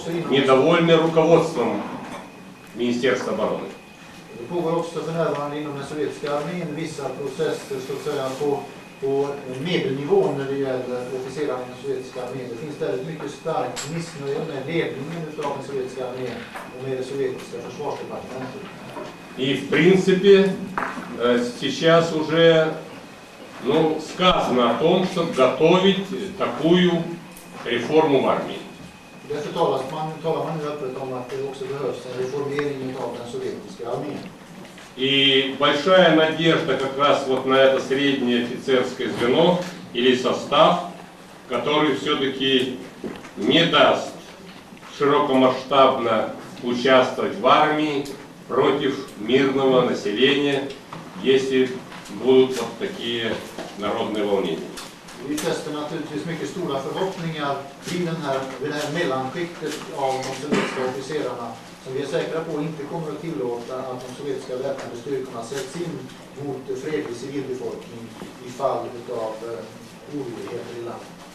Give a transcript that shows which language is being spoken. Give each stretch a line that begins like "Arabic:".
Russian: Недовольны руководством Министерства обороны.
Swedish: Det pågår också för närvarande inom den sovjetiska armén vissa processer så att säga på medelnivå när det gäller officerarna i den sovjetiska armén. Det finns väldigt mycket starkt missnöje med ledningen av den sovjetiska armén och med det sovjetiska försvarsdepartementet.
Russian: И в принципе сейчас уже сказано о том, чтобы готовить такую реформу в армии.
Swedish: Därför talar man nu öppet om att det också behövs en reformering av den sovjetiska armén.
Russian: И большая надежда как раз вот на это среднее офицерское звено или состав, который все-таки не даст широкомасштабно участвовать в армии против мирного населения, если будут вот такие народные волнения.
Swedish: Vi fäster naturligtvis mycket stora förhoppningar vid det här mellanskiktet av de sovjetiska officerarna som vi är säkra på inte kommer att tillåta att de sovjetiska väpnade styrkorna sätts in mot fredlig civilbefolkning i fall av oroligheter i landet.